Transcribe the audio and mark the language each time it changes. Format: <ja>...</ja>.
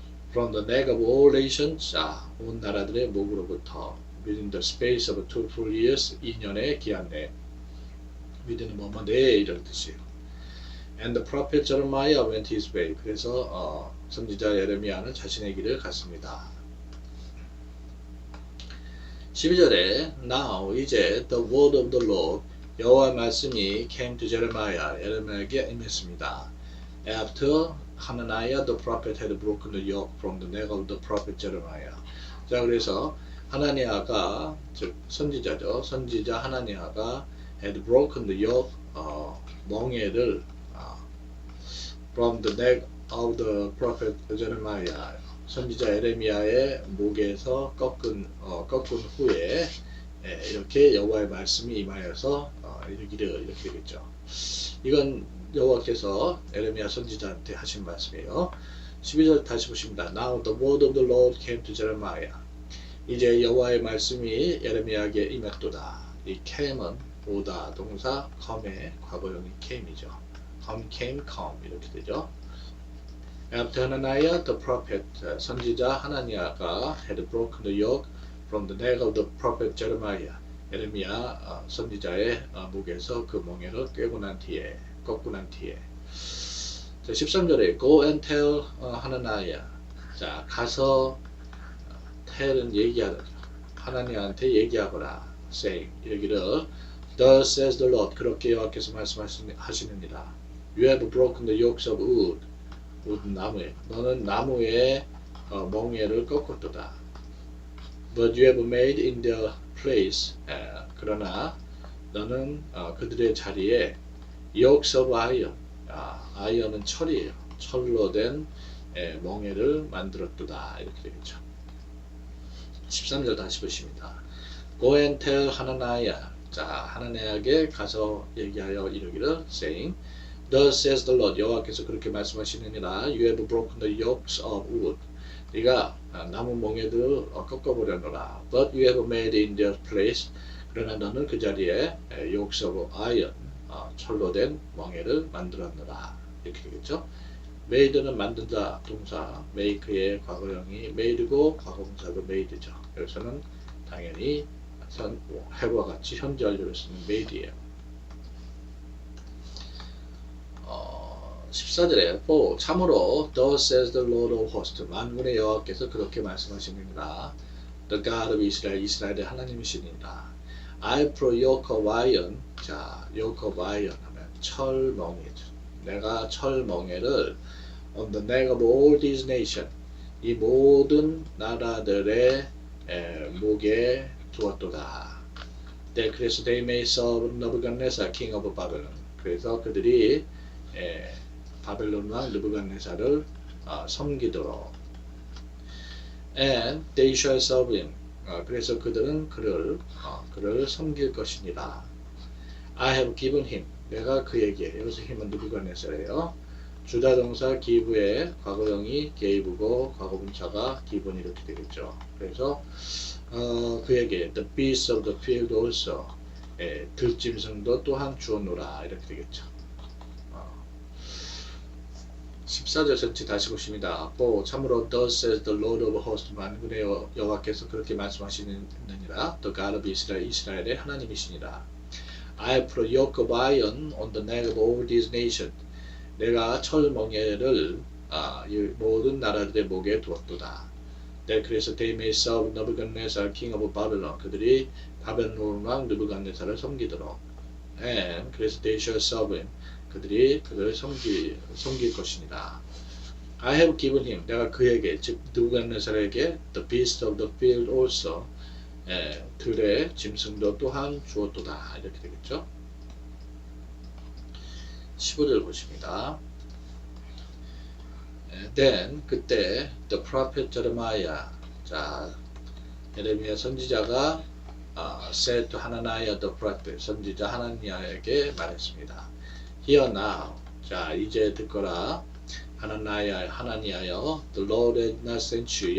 <en>From the neck of all nations,</en> <ko>자, 온 나라들의 목으로부터</ko> <en>within the space of 2 full years,</en> <ko>2년의 기한 내. within 뭐뭐 내에 이런 뜻이에요.</ko> <en>And the prophet Jeremiah went his way.</en> <ko>그래서 선지자 예레미야는 자신의 길을 갔습니다.</ko> <en>12절에 Now 이제 the word of the Lord</en> <ko>여호와의 말씀이</ko> <en>came to Jeremiah</en> <ko>예레미야에게 임했습니다.</ko> <en>After Hananiah the prophet had broken the yoke from the neck of the prophet Jeremiah.</en> <ko>자, 그래서 하나니아가 즉 선지자죠. 선지자 하나니아가</ko> <en>had broken the yoke 멍에를 from the neck of the prophet Jeremiah.</en> <ko>선지자 예레미야의 목에서 꺾은 후에 이렇게 여호와의 말씀이 임하여서 이르기를 이렇게 되겠죠. 이건 여호와께서 예레미야 선지자한테 하신 말씀이에요. 12절 다시 보십니다.</ko> <en>Now the word of the Lord came to Jeremiah.</en> <ko>이제 여호와의 말씀이 예레미야에게 임했도다. 이 came은 오다 동사 come의 과거형이 came이죠. come, came, come 이렇게 되죠.</ko> <en>After Hananiah the prophet,</en> <ko>선지자 하나니아가</ko> <en>had broken the yoke from the neck of the prophet Jeremiah,</en> <ko>예레미야 선지자의 목에서 그 멍에를 꺾고 난 뒤에</ko> <en>자, 13절에 Go and tell Hananiah.</en> <ko>자, 가서 tell은 얘기하라. 하나님한테 얘기하거라.</ko> <en>saying</en> <ko>이르기를</ko> <en>Thus says the Lord.</en> <ko>그렇게 여호와께서 말씀하시느니라.</ko> <en>You have broken the yokes of wood.</en> <ko>wood 나무에. 너는 나무의 멍에를 꺾었도다.</ko> <en>But you have made in their place.</en> <ko>그러나 너는 그들의 자리에</ko> <en>yokes of iron.</en> <ko>아이언은 철이에요. 철로 된 멍에를 만들었도다. 이렇게 되겠죠. 13절 다시 보십니다.</ko> <en>Go and tell Hananiah.</en> <ko>자, 하나님에게 가서 얘기하여 이르기를</ko> <en>saying, Thus says the Lord.</en> <ko>여호와께서 그렇게 말씀하시느니라.</ko> <en>You have broken the yokes of wood.</en> <ko>네가 나무 멍에들을 꺾어버렸노라.</ko> <en>But you have made in their place.</en> <ko>그러나 너는 그 자리에</ko> <en>yokes of iron,</en> <ko>철로 된 멍에를 만들었노라. 이렇게 되겠죠. made는 만든다 동사, make의 과거형이 made고 과거분사도 made죠. 여기서는 당연히 have와 같이 현재 완료를 쓰는 made예요.</ko> <en>14절에 참으로 thus says the Lord of hosts,</en> <ko>만군의 여호와께서 그렇게 말씀하시느니라.</ko> <en>The God of Israel,</en> <ko>이스라엘의 하나님이시니라.</ko> <en>I pro yoke of iron.</en> <ko>자, yoke of iron 하면 철멍에죠. 내가 철멍에를</ko> <en>on the neck of all these nations,</en> <ko>이 모든 나라들의 목에 두었도다.</ko> <en>네, 그래서 they may serve Nebuchadnezzar, king of Babylon.</en> <ko>그래서 그들이 바벨론 왕 느부갓네살을 섬기도록.</ko> <en>And they shall serve him.</en> <ko>그래서 그들은 그를 섬길 것이니라.</ko> <en>I have given him.</en> <ko>내가 그에게. 여기서 힘은 느부갓네살이에요. 주다 동사 give의 과거형이 gave고 과거분사가 given 이렇게 되겠죠. 그래서 그에게</ko> <en>the beasts of the field also,</en> <ko>들짐승도 또한 주었노라 이렇게 되겠죠. 14절 전체 다시 보십니다.</ko> <en>참으로 thus says the Lord of hosts,</en> <ko>만군의 여호와께서 그렇게 말씀하시느니라.</ko> <en>The God of Israel,</en> <ko>이스라엘의 하나님이시니라.</ko> <en>I put a yoke of iron on the neck of all these nations.</en> <ko>내가 철멍에를 이 모든 나라들의 목에 두었도다.</ko> <en>네, 그래서 they may serve Nebuchadnezzar, king of Babylon.</en> <ko>그들이 바벨론 왕 느부갓네살을 섬기도록.</ko> <en>And 그래서 they shall serve him.</en> <ko>그들이 그를 섬길 것이니라.</ko> <en>I have given him.</en> <ko>내가 그에게, 즉 느부갓네살에게</ko> <en>the beast of the field also,</en> <ko>들의 짐승도 또한 주었도다. 이렇게 되겠죠. 15절 보십니다.</ko> <en>Then 그때 the prophet Jeremiah,</en> <ko>자 예레미야 선지자가</ko> <en>said to Hananiah the prophet,</en> <ko>선지자 하나니아에게 말했습니다.</ko> <en>Hear now,</en> <ko>자 이제 듣거라.</ko> <en>하나니아여, the Lord has not sent you.</en>